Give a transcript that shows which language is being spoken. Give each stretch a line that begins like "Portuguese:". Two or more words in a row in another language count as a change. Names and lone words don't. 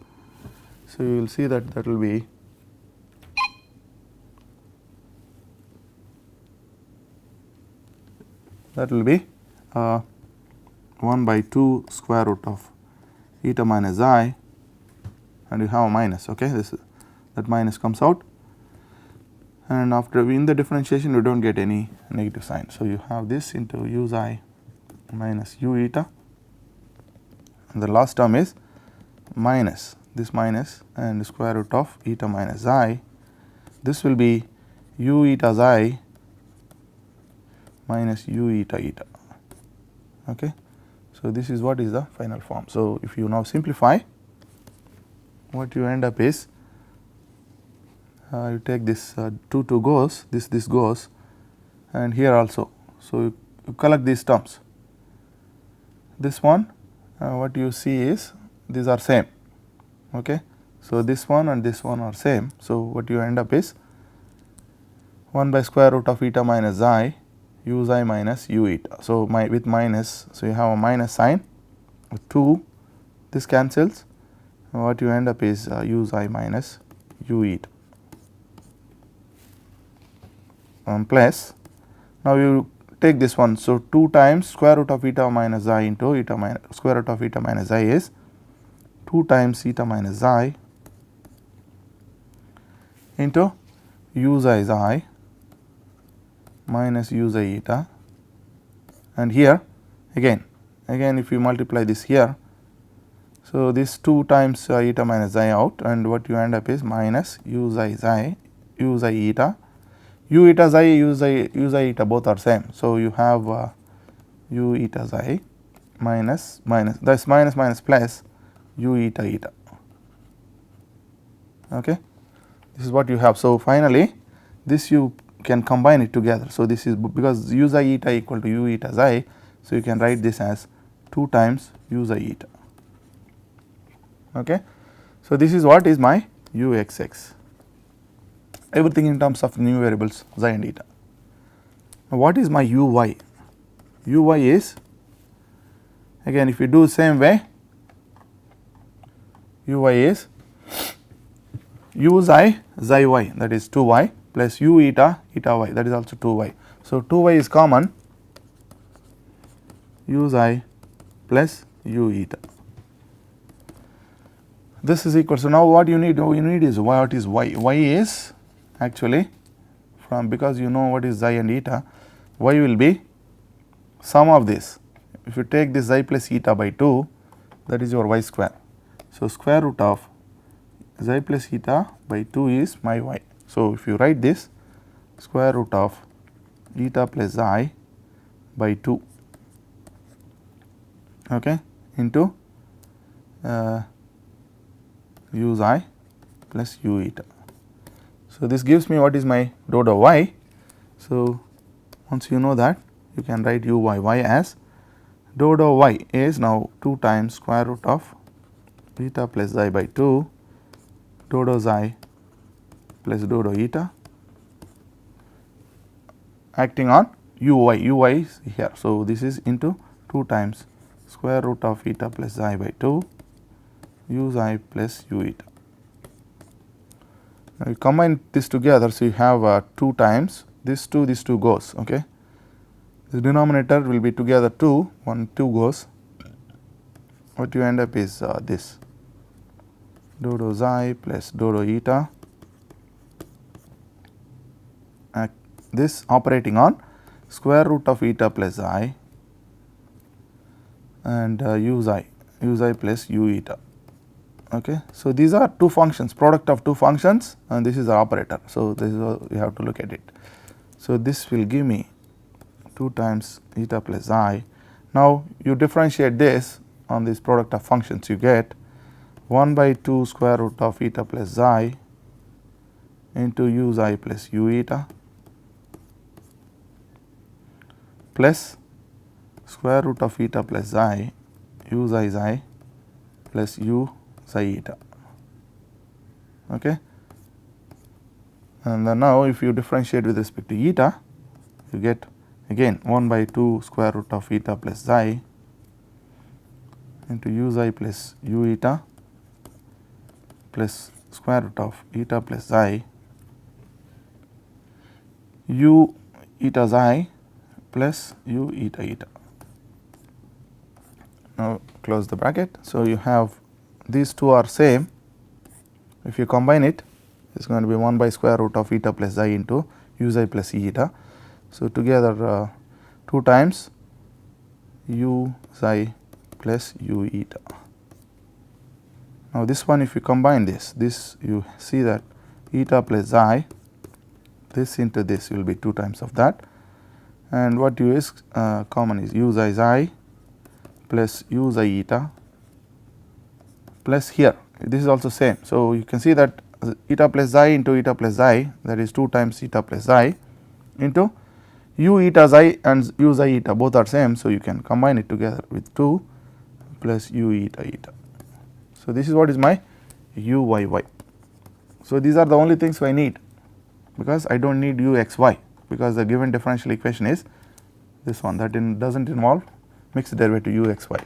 English: So, you will see that that will be that will be 1 by 2 square root of eta minus I, and you have a minus. Okay, this that minus comes out, and after in the differentiation you do not get any negative sign. So, you have this into u xi minus u eta, and the last term is minus this minus and the square root of eta minus I. This will be u eta xi minus u eta eta. Okay. So, this is what is the final form. So, if you now simplify, what you end up is, you take this 2 goes, this goes, and here also. So, you collect these terms. This one, what you see is these are same. Okay. So, this one and this one are same. So, what you end up is 1 by square root of eta minus xi u xi minus u eta. So, with minus, so you have a minus sign, 2, this cancels, what you end up is u xi minus u eta, plus, now you take this one. So, 2 times square root of eta minus xi into eta minus square root of eta minus xi is 2 times eta minus xi into u xi minus u xi eta, and here again if you multiply this here. So, this 2 times eta minus xi out, and what you end up is minus u xi eta, u eta xi, u xi eta both are same. So, you have u eta xi minus that is minus plus u eta eta. Okay. This is what you have. So, finally, this you can combine it together. So, this is because u xi eta equal to u eta xi. So, you can write this as 2 times u xi eta. Okay. So, this is what is my u x x, everything in terms of new variables xi and eta. Now, what is my u y? U y is, again if you do same way, u y is u xi y, that is 2 y, plus u eta y, that is also 2 y. So, 2 y is common, u xi plus u eta. This is equal. So, now what you need? Is what is y? Y is actually from, because you know what is xi and eta, y will be sum of this. If you take this xi plus eta by 2, that is your y square. So, square root of xi plus eta by 2 is my y. So, if you write this, square root of eta plus xi by 2, okay, into u xi plus u eta. So, this gives me what is my dou y. So, once you know that, you can write u y as dou y is now 2 times square root of eta plus xi by 2 dou xi plus dou eta acting on u y is here. So, this is into 2 times square root of eta plus xi by 2 u xi plus u eta. Now you combine this together, so you have 2 times this 2 goes. Okay, the denominator will be together 2, 1 2 goes. What you end up is this dou dou xi plus dou dou eta, this operating on square root of eta plus xi and u xi plus u eta. Okay. So, these are two functions, product of two functions, and this is the operator. So, this is how you have to look at it. So, this will give me 2 times eta plus xi. Now, you differentiate this on this product of functions, you get 1 by 2 square root of eta plus xi into u xi plus u eta plus square root of eta plus xi u xi plus u xi eta. Okay. And then now if you differentiate with respect to eta, you get again 1 by 2 square root of eta plus xi into u xi plus u eta plus square root of eta plus xi u eta xi plus u eta eta. Now close the bracket. So, you have these two are same. If you combine it, it is going to be 1 by square root of eta plus xi into u xi plus e eta. So, together 2 times u xi plus u eta. Now, this one if you combine this you see that eta plus xi, this into this will be 2 times of that, and what u is common is u xi plus u xi eta plus here this is also same. So, you can see that eta plus xi into eta plus xi, that is 2 times eta plus xi into u eta xi and u xi eta both are same. So, you can combine it together with 2 plus u eta eta. So, this is what is my u y y. So, these are the only things I need, because I do not need u x y, because the given differential equation is this one, that does not involve mixed derivative u x y.